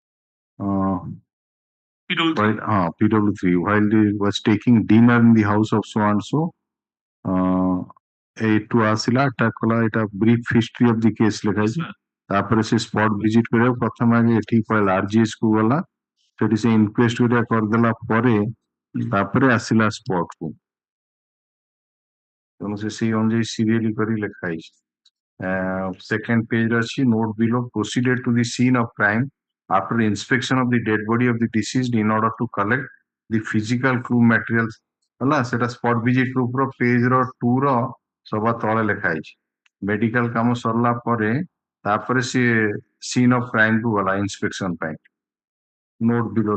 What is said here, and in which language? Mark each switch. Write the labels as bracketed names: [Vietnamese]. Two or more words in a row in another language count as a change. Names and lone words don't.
[English] PW3 while he was taking dinner in the house of so and so [Odia] ଏଇଠୁ ଆସିଲା ଆଟାକ୍ କଲା ଏଇଟା [English] brief history of the case [Odia] ଲେଖା ହେଇଛି ତାପରେ ସେ [English] spot visit [Odia] କରିବାକୁ ପ୍ରଥମେ ଆଗେ ଏଠିକି ପଳେଇଲା RGS କୁ ଗଲା ସେଠି ସେ ଇନକ୍ୱେଷ୍ଟ କରିବା କରିଦେଲା ପରେ ତାପରେ ଆସିଲା ସ୍ପଟ କୁ ତେଣୁ ସେ ସେଇ ଅନୁଯାୟୀ ସିରିୟଲି କରି ଲେଖା ହେଇଛି [English] second page [Odia] ଅଛି [English] note below proceeded to the scene of crime after inspection of the dead body of the deceased in order to collect the physical clue [Odia] materials ହେଲା ସେଟା [English] spot visit proof [Odia] ର page ର 2 ର ସବା ତଳେ ଲେଖା ହେଇଛି ମେଡିକାଲ କାମ ସରିଲା ପରେ ତାପରେ ସିଏ [English] scene of crime [Odia] କୁ ଗଲା inspection ପାଇଁ [English] note below